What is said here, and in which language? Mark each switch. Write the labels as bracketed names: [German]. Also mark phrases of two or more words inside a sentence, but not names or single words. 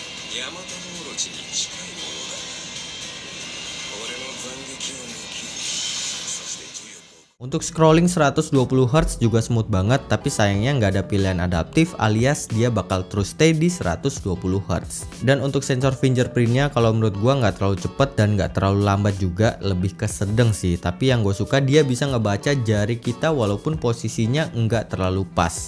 [Japanese] ヤマタノオロチに近いものだ。俺の斬撃を抜き、そして重力を [Indonesian] Untuk scrolling 120Hz juga smooth banget, tapi sayangnya nggak ada pilihan adaptif alias dia bakal terus stay di 120Hz. Dan untuk sensor fingerprintnya kalau menurut gua nggak terlalu cepet dan nggak terlalu lambat juga, lebih ke sedang sih. Tapi yang gue suka dia bisa ngebaca jari kita walaupun posisinya nggak terlalu pas.